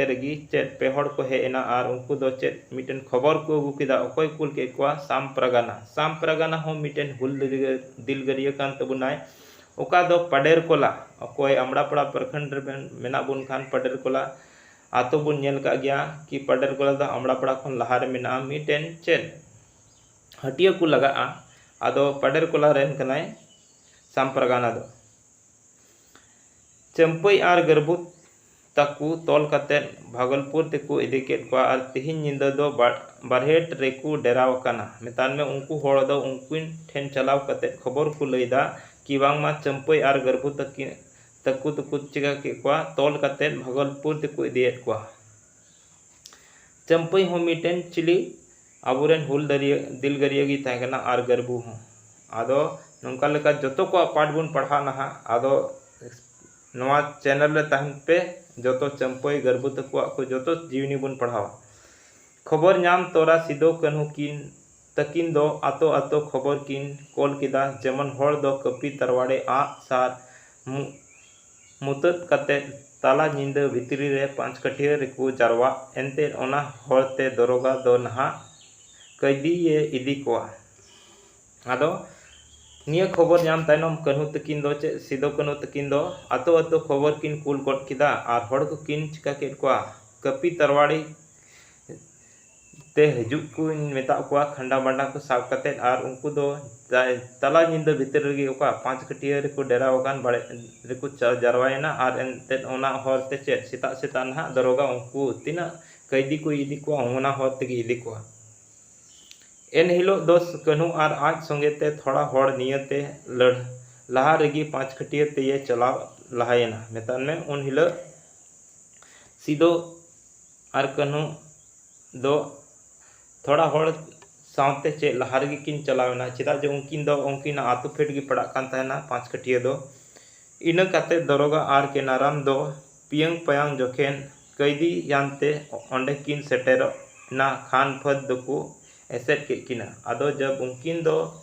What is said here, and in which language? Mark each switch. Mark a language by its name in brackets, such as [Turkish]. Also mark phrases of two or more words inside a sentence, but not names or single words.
[Santali] रगी चेत पे होड़ को हेना और उनको दो चेत मिटेन खबर को अगू किदा ओकोय कुल के कोआ सांपरगाना हो मिटेन हुल दिलगरिया कान तबुनाय ओका दो पडेर कोला ओकोय अमड़ापड़ा प्रखंड मेना बुन खान पडेर कोला आतो बुन नेल का गया कि पडेर कोला दो अमड़ापड़ा खन लहार मेना मिटेन चेत हटिया को लगा आदो पडेर कोला रेन कनाय सांपरगाना दो चंपई आर गर्भुत ताकू तोल कते भागलपुर तेको इदिकेट को आर तिहिन निंदा दो बारहेट रेकू डेराव काना मेतान में उनको होड़ दो उनकिन ठेन चलाव कते खबर को लैदा कि बांगमा चंपई आर गर्भुत तकु तकु चिका के कोआ तोल कते भागलपुर तक इदियेद कोआ। चंपई हो मिटेन चिली आबुरेन हुल दिलगरिया गी तहकना आर गरबू हो आदो नोंका लेका जतो को पाठ बुन पढ़ा नहा आदो नवा चैनल रे तहन पे जतो चंपई गरबू तकुआ को जतो जीवनी बुन पढ़ावा। खबर नाम तोरा सिदो कान्हू किन तकिन दो आतो आतो खबर किन कोल किदा जेमन होड़ दो कपी तरवाड़े आग सार मुतत कते ताला निंदा भितरी रे पांच कटिया रेको जारवा एनते ओना होड़ते दरोगा दो नहा कैदी ये इदी कोआ। आदो निया खबर नाम तायनम कान्हू तकिन दो चे सिदो कान्हू तकिन दो आतो आतो खबर किन कुल गड किदा आर होड़ को किन चिका केद कोआ कपी तरवाड़ी ते हजु को मेता कोआ खंडा बंडा को साब कते आर उनको दो तला निंदा भितर रे ओका पांच कटिया रे को डेरा वकान बड़े रे को जारवायना आर एनते ओना होरते चे सेता सेता ना दरोगा उनको तिना कैदी को इदी को ओना होरते गे इदी को एन हिलो दोस कान्हू आर आज संगेते थोड़ा होड़ नियते लड़ लहा रेगी पांच कटिया ते ये चला लहायना मेतान में उन हिलो सीधो आर कान्हू दो थोड़ा होड़ सावते चे लहा रेगी किन चलावना चेदा जो उनकिन दो उनकिन आतु फेट गी पड़ा कान तहना पांच कटिया दो इन कते दरोगा आर के नाराम दो पियंग पयांग जोखेन कैदी यानते ओंडे किन सेटेर ना खान फद दको एसेट के किना आदो जब उनकिन दो